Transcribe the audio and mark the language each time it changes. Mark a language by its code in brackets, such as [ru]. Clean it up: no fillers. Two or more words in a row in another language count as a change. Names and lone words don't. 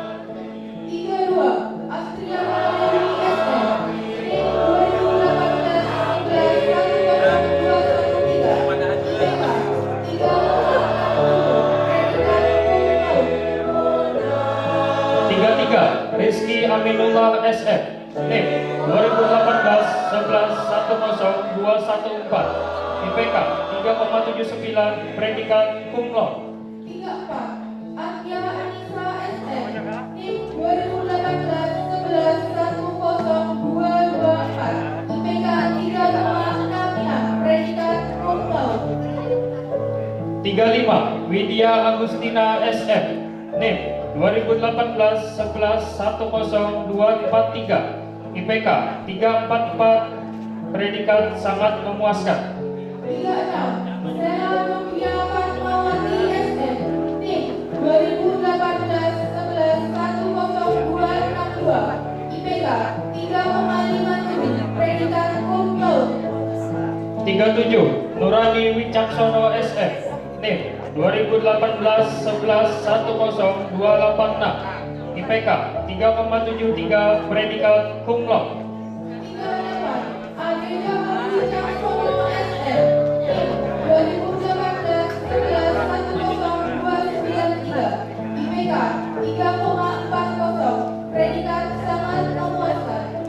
[id] 32 Astria Dewi SM, NIM 2018-11-10213, IPK 3,47, predikat [la] cum laude. [id] 33 Rizky Aminullah SF, NIM 2018-11-10214, IPK 3,79, predikat [la] cum laude. [id] 34 Atia Anissa SM, NIM 2018-11-10224, IPK 3,66, predikat [la] cum laude. [id] 35 Widya Agustina SF, NIM 2018-11-10243, IPK 344, predikat sangat memuaskan. 36 Stella Novia Fatmawati SM, NIM 2018-11-10262, IPK 3,57, predikat [la] cum laude. [id] 37 Nurani Wicaksono SF, NIM 2018-11-10286, IPK 3,73, predikat [la] cum laude. [id] 38 Adelia Abdi Caksono SM, NIM 2018-11-10293, IPK 3,40, predikat sangat memuaskan.